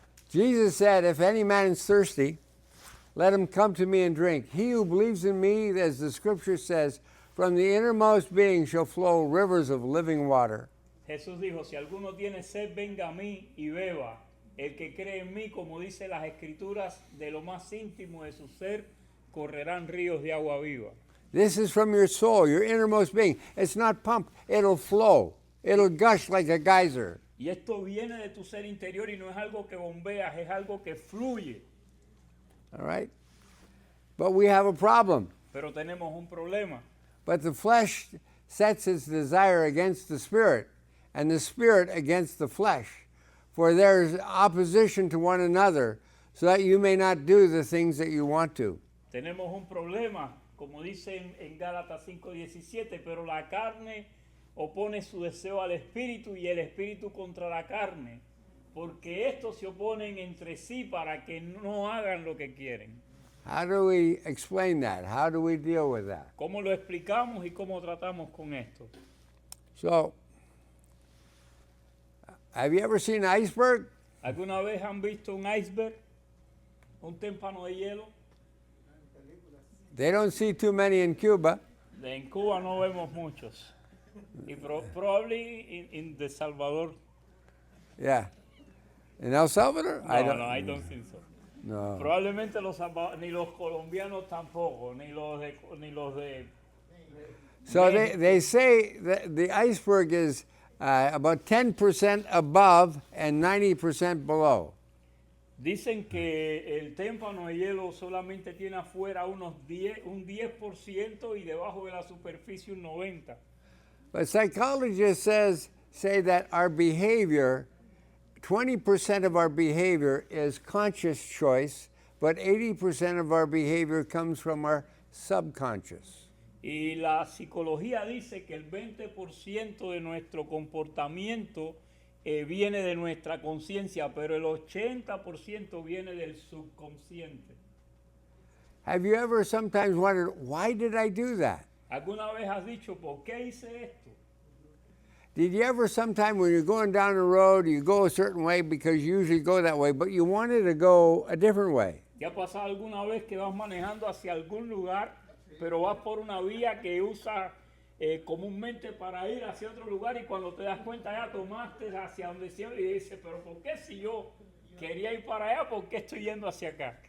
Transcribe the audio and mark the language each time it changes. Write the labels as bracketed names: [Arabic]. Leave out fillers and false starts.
[English] Jesus said, if any man is thirsty, let him come to me and drink. He who believes in me, as the scripture says, from the innermost being shall flow rivers of living water. [Spanish] Jesús dijo, si alguno tiene sed, venga a mí y beba. El que cree en mí, como dice las escrituras, de lo más íntimo de su ser, correrán ríos de agua viva. [English] This is from your soul, your innermost being. It's not pumped, it'll flow. It'll gush like a geyser. [Spanish] Y esto viene de tu ser interior y no es algo que bombeas, es algo que fluye. [English] All right? But we have a problem. [Spanish] Pero tenemos un problema. [English] But the flesh sets its desire against the spirit, and the spirit against the flesh. For there is opposition to one another, so that you may not do the things that you want to. [Spanish] Tenemos un problema, como dice en Gálatas 5:17, pero la carne opone su deseo al espíritu y el espíritu contra la carne, porque estos se oponen entre sí para que no hagan lo que quieren. [English] How do we explain that? How do we deal with that? [Spanish] ¿Cómo lo explicamos y cómo tratamos con esto? [English] So, have you ever seen an iceberg? [Spanish] ¿Alguna vez han visto un iceberg? ¿Un témpano de hielo? [English] They don't see too many in Cuba. [Spanish] En Cuba no vemos muchos. [English] Y probably in The Salvador. Yeah. In El Salvador? No, I don't think so. No. [Spanish] Probablemente ni los colombianos tampoco, ni los de [English] So they say that the iceberg is about 10% above and 90% below. [Spanish] Dicen que el témpano de hielo solamente tiene afuera un 10% y debajo de la superficie un 90%. [English] But psychologists say that our behavior, 20% of our behavior is conscious choice, but 80% of our behavior comes from our subconscious. [Spanish] Y la psicología dice que el 20% de nuestro comportamiento viene de nuestra conciencia, pero el 80% viene del subconsciente. [English] Have you ever sometimes wondered, why did I do that? [Spanish] ¿Alguna vez has dicho, ¿por qué hice esto? [English] Did you ever sometime when you're going down the road, you go a certain way because you usually go that way, but you wanted to go a different way? [Spanish] ¿Te ha pasado alguna vez que vas manejando hacia algún lugar, pero vas por una vía que usas comúnmente para ir hacia otro lugar y cuando te das cuenta ya tomaste hacia donde siempre y dices, pero ¿por qué si yo quería ir para allá, por qué estoy yendo hacia acá?